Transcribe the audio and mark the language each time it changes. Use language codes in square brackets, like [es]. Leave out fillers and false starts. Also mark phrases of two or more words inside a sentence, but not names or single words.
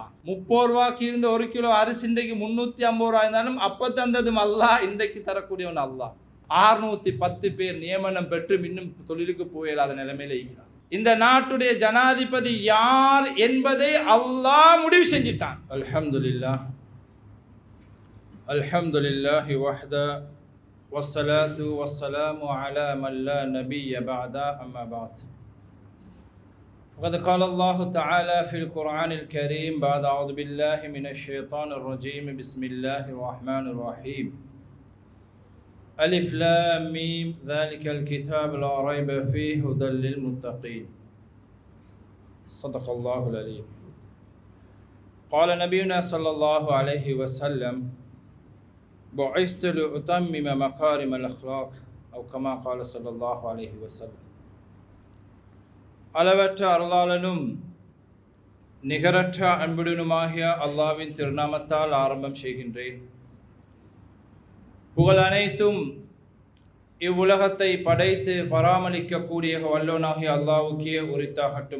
[ta] 30 ரூபாய்க்கு இருந்த 1 கிலோ அரிசி இன்றைக்கு 350 ரூபாய் இருந்தாலும் அப்ப தந்ததும் அல்லாஹ், இன்றைக்கு தரக்கூடியவன் அல்லாஹ். 610 பேர் நியமனம் பெற்று இன்னும் தொழிலுக்கு போயிடாத நிலைமையில இருக்கிறார். இந்த நாட்டுடைய ஜனாதிபதி யார் என்பதை அல்லாஹ் முடிவு செஞ்சிட்டான். [ar] الحمد لله الحمد لله وحده والصلاة والسلام على من لا نبي بعد أما بعد وقد قال الله تعالى في القرآن الكريم بعد أعوذ بالله من الشيطان الرجيم بسم الله الرحمن الرحيم ألف لام ميم ذلك الكتاب لا ريب فيه هدى للمتقين صدق الله العليم. قال نبينا صلى الله عليه وسلم بعثت لأتمم مكارم الأخلاق أو كما قال صلى الله عليه وسلم. [ta] அளவற்ற அருளாளனும் நிகரற்ற அன்புடனுமாகிய அல்லாஹ்வின் திருநாமத்தால் ஆரம்பம் செய்கின்றேன். புகழ் அனைத்தும் இவ்வுலகத்தை படைத்து பராமரிக்கக்கூடிய வல்லோனாகிய அல்லாஹ்வுக்கே உரித்தாகட்டும்.